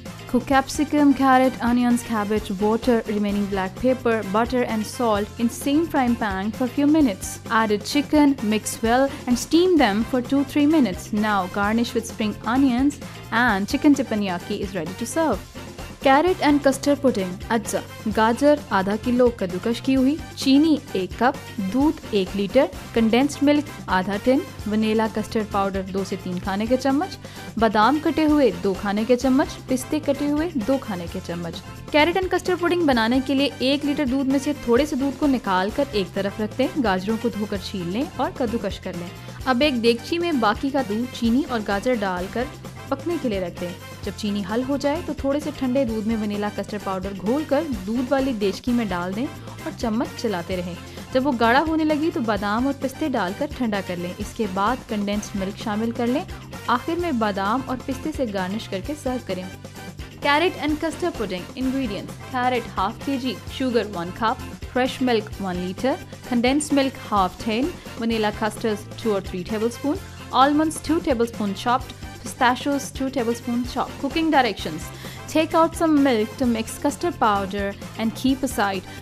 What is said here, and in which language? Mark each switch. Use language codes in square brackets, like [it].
[en] Cook capsicum, carrot, onions, cabbage, water, remaining black pepper, butter and salt in same frying pan for few minutes. Added chicken, mix well and steam them for 2-3 minutes. Now garnish with spring onions and chicken teppanyaki is ready to serve. [hi] Carrot and custard pudding अज्जा। गाजर आधा kilo कद्दूकश की हुई, चीनी 1 cup, दूध 1 litre, condensed milk आधा tin, vanilla custard powder 2 से 3 खाने के चम्मच, बादाम कटे हुए 2 खाने के चम्मच, पिस्ते कटे हुए 2 खाने के चम्मच। कैरेट एंड कस्टर्ड पुडिंग बनाने के लिए 1 लीटर दूध में से थोड़े से दूध को निकाल कर एक तरफ रख दें। गाजरों को धोकर छील लें और कद्दूकश कर लें। अब एक देगची में बाकी का दूध, चीनी और गाजर डालकर पकने के लिए रख दें। जब चीनी हल हो जाए तो थोड़े से ठंडे दूध में वनीला कस्टर्ड पाउडर घोलकर दूध वाली देचकी में डाल दें और चम्मच चलाते रहें। जब वो गाढ़ा होने लगी तो बादाम और पिस्ते डालकर ठंडा कर लें। इसके बाद कंडेंस्ड मिल्क शामिल कर लें। आखिर में बादाम और पिस्ते से गार्निश करके सर्व करें। [en] Carrot and custard pudding. Ingredients: carrot ½ kg, sugar 1 cup, fresh milk 1 liter, condensed milk half tin, vanilla custards 2 or 3 tablespoons, almonds 2 tablespoons chopped, pistachios 2 tablespoons chopped. Cooking directions: take out some milk to mix custard powder and keep aside.